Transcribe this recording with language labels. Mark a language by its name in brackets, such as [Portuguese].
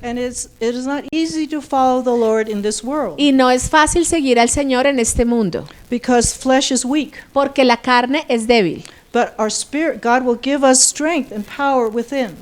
[English] And it is not easy to follow the Lord in this world [Spanish] Y no es fácil seguir al Señor en este mundo, [English] because flesh is weak. [Spanish] porque la carne es débil. [English] But our spirit, God will give us strength and power within.